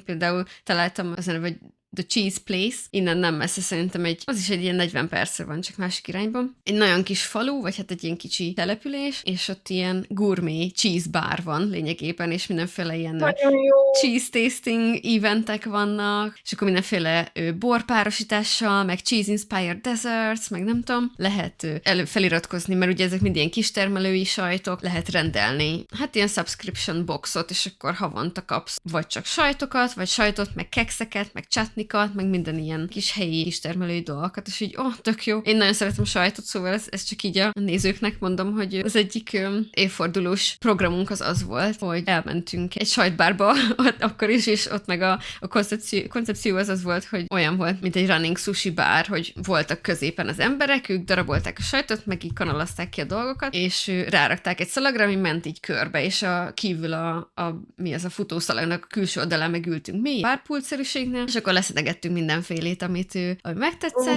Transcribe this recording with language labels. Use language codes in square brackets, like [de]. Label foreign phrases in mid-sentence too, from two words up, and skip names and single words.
[hu] Például találtam az neve, hogy The Cheese Place, innen nem messze szerintem az is egy ilyen 40 percre van, csak másik irányban. Egy nagyon kis falu, vagy hát egy ilyen kicsi település, és ott ilyen [en] gourmet cheese bar [hu] van lényegében, és mindenféle ilyen [en] cheese tasting [hu] eventek vannak, és akkor mindenféle borpárosítással, meg [en] cheese inspired desserts, [hu] meg nem tudom, lehet feliratkozni, mert ugye ezek mind ilyen kistermelői sajtok, lehet rendelni. Hát ilyen [en] subscription boxot, [hu] és akkor havonta kapsz vagy csak sajtokat, vagy sajtot, meg kekszeket, meg csatnikat, meg minden ilyen kis helyi kistermelői dolgokat, és így, tök jó. Én nagyon szeretem sajtot, szóval ez csak így a nézőknek mondom, hogy az egyik évfordulós programunk az volt, hogy elmentünk egy sajtbárba akkor is, és ott meg a koncepció az volt, hogy olyan volt, mint egy [en] running sushi [hu] bár, hogy voltak középen az emberek, ők darabolták a sajtot, meg így kanalazták ki a dolgokat, és rárakták egy szalagra, ami ment így körbe, és kívül mi az a futószalagnak a külső oldalán megültünk mi, párpultszerűségnél, és akkor leszedegettünk mindenfélét, ami megtetszett.